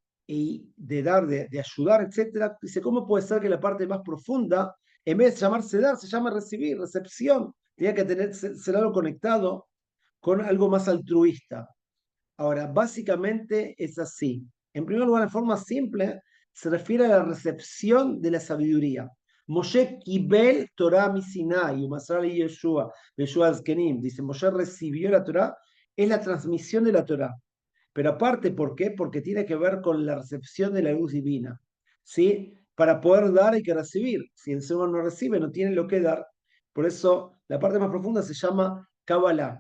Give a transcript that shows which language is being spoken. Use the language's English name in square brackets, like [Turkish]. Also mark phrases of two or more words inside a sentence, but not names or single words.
[Spanish] Y de dar, de ayudar, etcétera. Dice, ¿cómo puede ser que la parte más profunda, en vez de llamarse dar, se llama recibir, recepción? Tenía que ser algo conectado con algo más altruista. Ahora, básicamente es así. En primer lugar, de forma simple, se refiere a la recepción de la sabiduría. [Hebrew] משה קיבל תורה מסיני, ומסר יהושע, יהושע זקנים. [Spanish] Dice, Moshe recibió la Torah, es la transmisión de la Torah. Pero aparte, ¿por qué? Porque tiene que ver con la recepción de la luz divina. ¿Sí? Para poder dar hay que recibir. Si el ser humano no recibe, no tiene lo que dar. Por eso, la parte más profunda se llama Kabbalah.